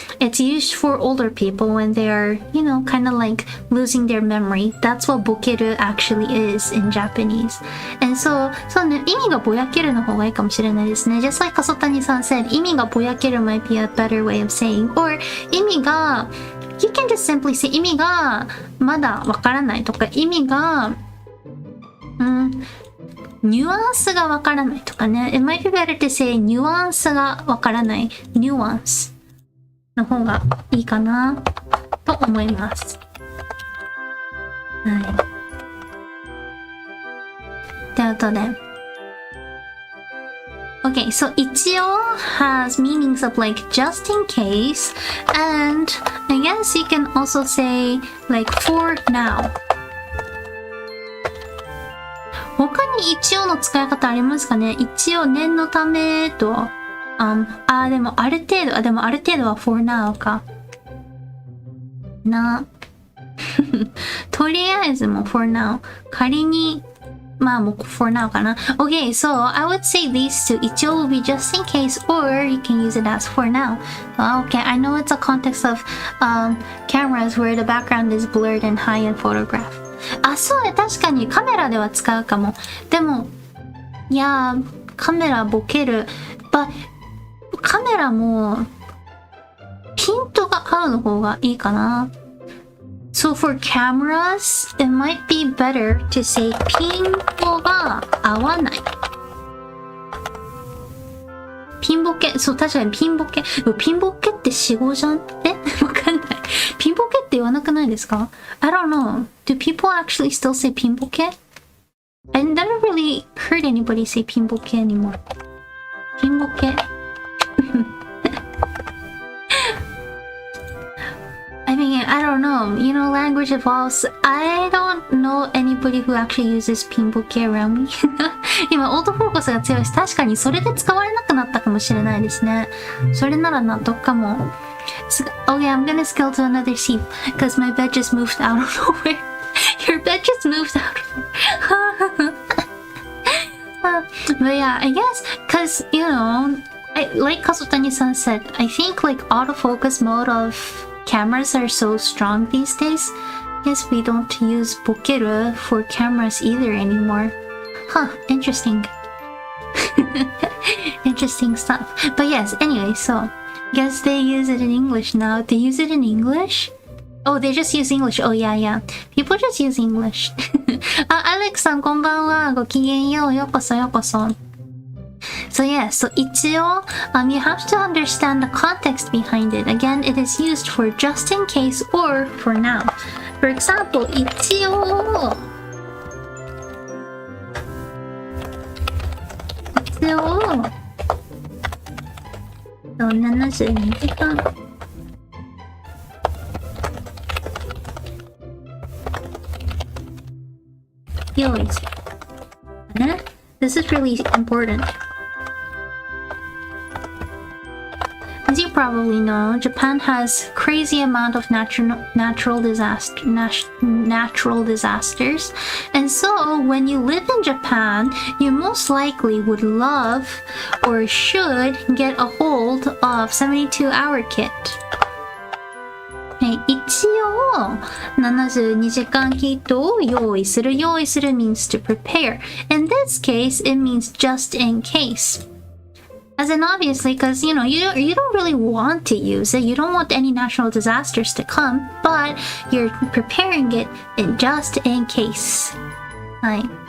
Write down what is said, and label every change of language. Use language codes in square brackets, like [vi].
[en] It's used for older people when they are, kind of like losing their memory. That's what ボケる actually is in Japanese. And so, [ja] そうね、意味がぼやけるの方がいいかもしれないですね。 [en] Just like 笠谷さん said, [ja] 意味がぼやける [en] might be a better way of saying, or [ja] 意味が [en] you can just simply say [ja] 意味がまだわからないとか、意味がニュアンスがわからないとかね。 [en] It might be better to say [ja] ニュアンスがわからない。ニュアンスの方がいいかなと思います。はい。ということで。 [en] Okay, so 一応 has meanings of like just in case, and I guess you can also say like for now. [ja] 他に一応の使い方ありますかね。一応念のためと、でもある程度は [en] for now [ja] か。とりあえずも [en] for now。 [ja] 仮に、まあもう for now かな。 [en] Okay, so I would say these two. 一応 will be just in case, or you can use it as for now. Okay, I know it's a context of cameras where the background is blurred and high in photograph. [ja] そうね、確かにカメラでは使うかも。でも、いやカメラボケる。カメラも、ピントが合うの方がいいかな。 [en] So for cameras, it might be better to say [ja] ピントが合わない。ピンボケ、そう、確かにピンボケ。ピンボケって死語じゃん？わかんない。ピンボケって言わなくないですか？ [en] I don't know. Do people actually still say ピンボケ? I never really heard anybody say ピンボケ anymore. [ja] ピンボケ。 [en] I mean, I don't know. Language evolves. I don't know anybody who actually uses ピンボケ around me. [ja] 今、オートフォーカスが強いし、確かにそれで使われなくなったかもしれないですね。それなら納得かも。 [en] Okay, I'm gonna scale to another seat because my bed just moved out of nowhere. Your bed just moved out of nowhere. But yeah, I guess because, like Kasutani-san said, I think like autofocus mode of cameras are so strong these days. Yes, we don't use bokeru for cameras either anymore. Huh, interesting. Interesting stuff. But yes, anyway, so guess they use it in English now. They use it in English? Oh, they just use English. Oh, yeah. People just use English. [ja] アレックさんこんばんは。ごきげんよう。ようこそようこそ。 [en] So yeah, so 一応 you have to understand the context behind it. Again, it is used for just in case or for now. For example, [ja] 一応72時間用意するね。 [en] This is really important. As you probably know, Japan has crazy amount of natural disasters. And so, when you live in Japan, you most likely would love or should get a hold of 72-hour kit. [ja] 一応72時間キットを用意する [en] means to prepare. In this case, it means just in case. As in obviously, because you don't really want to use it. You don't want any natural disasters to come, but you're preparing it just in case. [ja] はい。